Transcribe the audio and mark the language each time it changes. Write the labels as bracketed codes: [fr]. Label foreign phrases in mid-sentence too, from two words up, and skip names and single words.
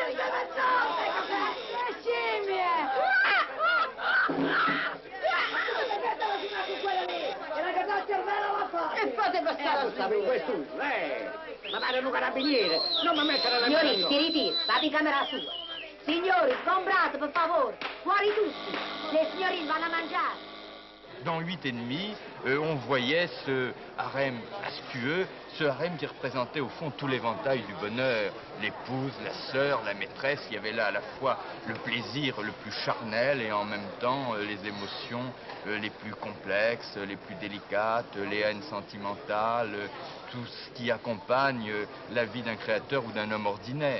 [it] E fate passare lo sapevo questo. Ma pare un carabiniere, non mi mettere la mano. Signorini, si ritira, vada in camera sua. Signori, sgombrate, per favore. Fuori tutti. Le signorine vanno a mangiare. [fr] Dans 8,5, on voyait ce harem astueux, ce harem qui représentait au fond tout l'éventail du bonheur. L'épouse, la sœur, la maîtresse, il y avait là à la fois le plaisir le plus charnel et en même temps les émotions les plus complexes, les plus délicates, les haines sentimentales, tout ce qui accompagne la vie d'un créateur ou d'un homme ordinaire.